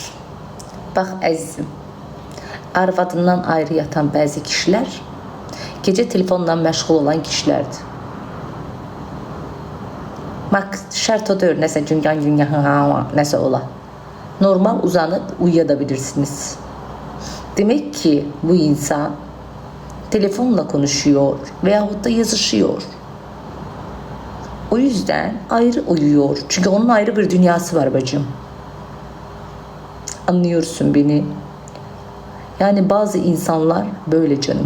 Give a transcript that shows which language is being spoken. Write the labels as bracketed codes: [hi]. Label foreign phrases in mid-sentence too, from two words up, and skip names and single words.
[az] Bax əzizim, arvadından ayrı yatan bəzi kişilər gecə telefonla məşğul olan kişilərdir. Bax, şərt o deyir, nəsə güngan nəsə ola. Normal uzanıb uyuya da bilirsiniz. [tr] Demek ki bu insan telefonla konuşuyor veyahut da yazışıyor. O yüzden ayrı uyuyor. Çünkü onun ayrı bir dünyası var bacım. Anlıyorsun beni. Yani bazı insanlar böyle canım.